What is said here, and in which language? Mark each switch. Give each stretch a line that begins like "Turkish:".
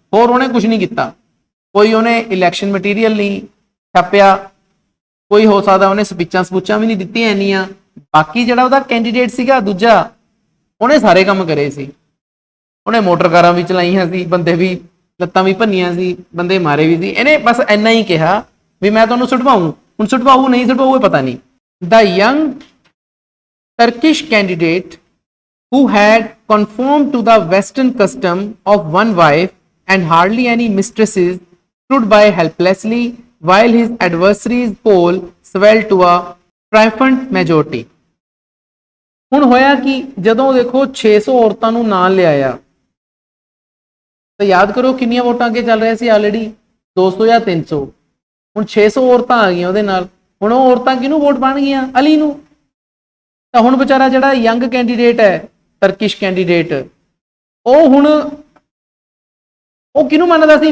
Punjabi: ਹੋਰ ਉਹਨੇ ਕੁਝ ਨਹੀਂ ਕੀਤਾ, ਕੋਈ ਉਹਨੇ ਇਲੈਕਸ਼ਨ ਮਟੀਰੀਅਲ ਨਹੀਂ ਛਾਪਿਆ, ਕੋਈ ਹੋ ਸਕਦਾ ਉਹਨੇ ਸਪੀਚਾਂ ਵੀ ਨਹੀਂ ਦਿੱਤੀਆਂ ਇੰਨੀਆਂ। ਬਾਕੀ ਜਿਹੜਾ ਉਹਦਾ ਕੈਂਡੀਡੇਟ ਸੀਗਾ ਦੂਜਾ, ਉਹਨੇ ਸਾਰੇ ਕੰਮ ਕਰੇ ਸੀ। ਉਹਨੇ ਮੋਟਰ ਕਾਰਾਂ ਵੀ ਚਲਾਈਆਂ ਸੀ, ਬੰਦੇ ਵੀ ਲੱਤਾਂ ਵੀ ਭੰਨੀਆਂ ਸੀ, ਬੰਦੇ ਮਾਰੇ ਵੀ ਸੀ। ਇਹਨੇ ਬਸ ਇੰਨਾ ਹੀ ਕਿਹਾ ਵੀ ਮੈਂ ਤੁਹਾਨੂੰ ਸੁਟਵਾਊਂ। ਹੁਣ ਸੁਟਵਾਊ ਨਹੀਂ ਸੁਟਵਾਊ ਇਹ ਪਤਾ ਨਹੀਂ।
English: The young Turkish candidate who had conformed to the Western custom of one wife and hardly any mistresses stood by helplessly while his adversary's poll swelled to a triumphant majority.
Punjabi: ਹੁਣ ਹੋਇਆ ਕਿ ਜਦੋਂ ਦੇਖੋ 600 ਔਰਤਾਂ ਨੂੰ ਨਾਲ ਲਿਆਇਆ ਤਾਂ ਯਾਦ ਕਰੋ ਕਿੰਨੀਆਂ ਵੋਟਾਂ ਅੱਗੇ ਚੱਲ ਰਿਹਾ ਸੀ ਆਲਰੇਡੀ 200 ਜਾਂ 300। ਹੁਣ 600 ਔਰਤਾਂ ਆ ਗਈਆਂ ਉਹਦੇ ਨਾਲ। ਹੁਣ ਉਹ ਔਰਤਾਂ ਕਿਹਨੂੰ ਵੋਟ ਪਾਣਗੀਆਂ? ਅਲੀ ਨੂੰ। ਤਾਂ ਹੁਣ ਵਿਚਾਰਾ ਜਿਹੜਾ ਯੰਗ ਕੈਂਡੀਡੇਟ ਹੈ ਤਰਕਿਸ਼ ਕੈਂਡੀਡੇਟ, ਉਹ ਹੁਣ ਉਹ ਕਿਹਨੂੰ ਮੰਨਦਾ ਸੀ?